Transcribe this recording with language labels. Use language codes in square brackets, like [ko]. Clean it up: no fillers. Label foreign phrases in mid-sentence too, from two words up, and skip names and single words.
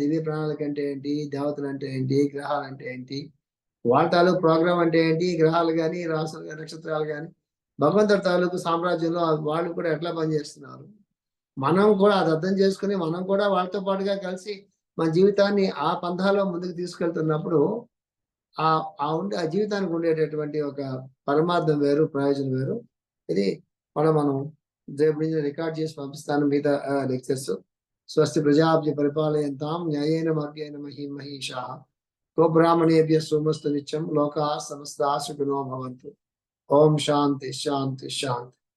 [te] దివ్య ప్రణాళిక అంటే ఏంటి, దేవతలు అంటే ఏంటి, గ్రహాలు అంటే ఏంటి, వాళ్ళ తాలూకు ప్రోగ్రామ్ అంటే ఏంటి, గ్రహాలు కానీ, రాసులు కానీ, నక్షత్రాలు కానీ, భగవంతుడి తాలూకు సామ్రాజ్యంలో వాళ్ళు కూడా ఎట్లా పనిచేస్తున్నారు, మనం కూడా అది అర్థం చేసుకుని మనం కూడా వాళ్ళతో పాటుగా కలిసి మన జీవితాన్ని ఆ పంథాలో ముందుకు తీసుకెళ్తున్నప్పుడు ఆ జీవితానికి ఉండేటటువంటి ఒక పరమార్థం వేరు, ప్రయోజనం వేరు. ఇది మనం రేపు నుంచి రికార్డ్ చేసి పంపిస్తాను మిగతా లెక్చర్స్. [sa] स्वस्ति प्रजाभ्य परिपालयन्तां न्यायेन मार्गेण महीमहीषाः गोब्राह्मणेभ्यः शुभमस्तु नित्यं लोकाः समस्ताः सुखिनो भवन्तु. ओं शान्ति शान्ति शान्ति.